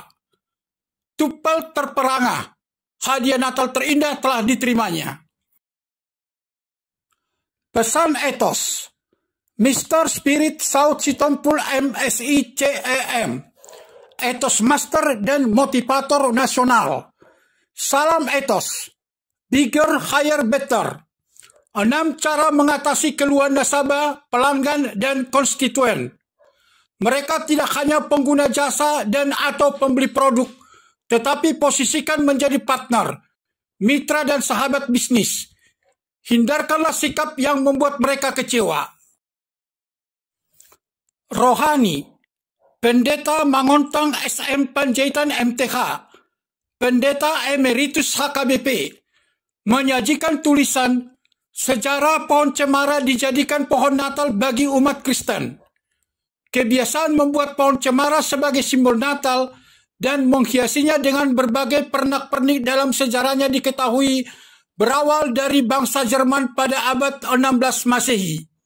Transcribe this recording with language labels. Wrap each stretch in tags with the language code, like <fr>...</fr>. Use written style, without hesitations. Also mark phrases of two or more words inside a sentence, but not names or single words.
<id>Tupel terperangah, hadiah Natal terindah telah diterimanya. Pesan etos, Mr. Spirit South Sitompul MSI CEM, etos master dan motivator nasional. Salam etos,</id> <en>bigger, higher, better.</en> <id>6 cara mengatasi keluhan nasabah, pelanggan, dan konstituen. Mereka tidak hanya pengguna jasa dan atau pembeli produk, tetapi posisikan menjadi partner, mitra, dan sahabat bisnis. Hindarkanlah sikap yang membuat mereka kecewa. Rohani, Pendeta Mangontang SM Panjaitan MTH, Pendeta Emeritus HKBP, menyajikan tulisan Sejarah pohon cemara dijadikan pohon Natal bagi umat Kristen. Kebiasaan membuat pohon cemara sebagai simbol Natal dan menghiasinya dengan berbagai pernak-pernik dalam sejarahnya diketahui berawal dari bangsa Jerman pada abad 16 Masehi.</id>